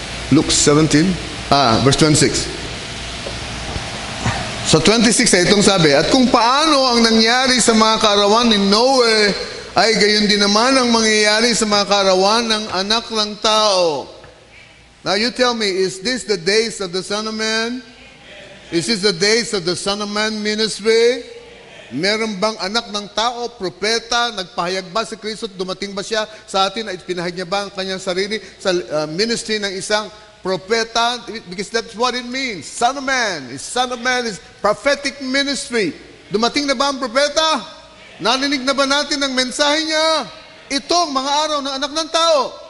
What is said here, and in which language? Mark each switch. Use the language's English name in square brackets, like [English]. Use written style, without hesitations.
[English] Luke 17. Verse 26. [Filipino] Sa 26 ay itong sabi, at kung paano ang nangyari sa mga karawan ni Noe, ay gayon din naman ang mangyayari sa mga karawan ng anak ng tao. [English] Now you tell me, is this the days of the Son of Man? Is this the days of the Son of Man ministry? [Filipino] Meron bang anak ng tao, propeta, nagpahayag ba si Kristo, dumating ba siya sa atin at pinahayag niya ba ang kanyang sarili sa ministry ng isang propeta? [English] Because that's what it means. Son of Man is prophetic ministry. [Filipino] Dumating na ba ang propeta? Narinig na ba natin ang mensahe niya? Itong mga araw ng anak ng tao.